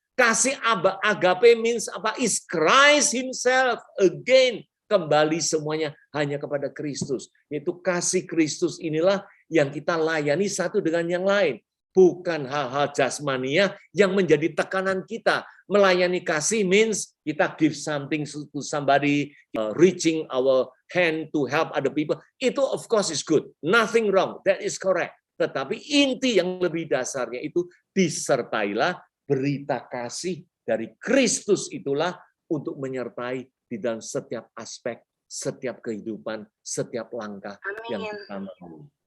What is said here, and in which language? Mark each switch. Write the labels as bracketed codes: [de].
[id] Kasih [en] agape means is Christ himself. Again, [id] kembali semuanya hanya kepada Kristus. Yaitu kasih Kristus inilah yang kita layani satu dengan yang lain. Bukan hal-hal jasmania yang menjadi tekanan kita. Melayani kasih [en] means [id] kita [en] give something to somebody, reaching our hand to help other people. [id] Itu [en] of course is good. Nothing wrong. That is correct. [id] Tetapi inti yang lebih dasarnya itu disertailah berita kasih dari Kristus itulah untuk menyertai di dalam setiap aspek, setiap kehidupan, setiap langkah yang kita mau.